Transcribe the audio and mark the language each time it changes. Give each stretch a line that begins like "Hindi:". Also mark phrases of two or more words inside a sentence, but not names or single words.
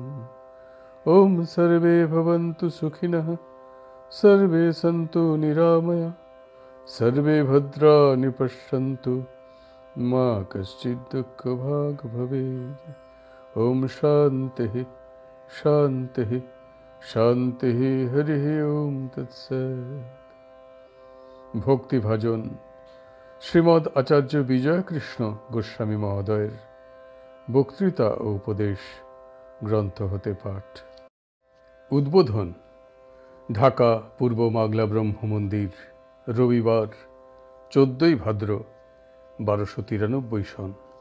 Sanskrit: ॐ सर्वे भवन्तु सुखिनः सर्वे सन्तु निरामया सर्वे भद्राणि पश्यन्तु मा कश्चित् दुःखभाग् भवेत्। ॐ शान्तिः शान्तिः शान्तिः हरिः ॐ तत्सत्।
Bangla: ভক্তিভাজন শ্রীমদ্ আচার্য বিজয়কৃষ্ণ গোস্বামী মহোদয়ের বক্তৃতা ও উপদেশ গ্রন্থ হতে পাঠ। উদ্বোধন। ঢাকা পূর্ব মাগলা ব্রহ্ম মন্দির, রবিবার 14ই ভাদ্র 1293 সন।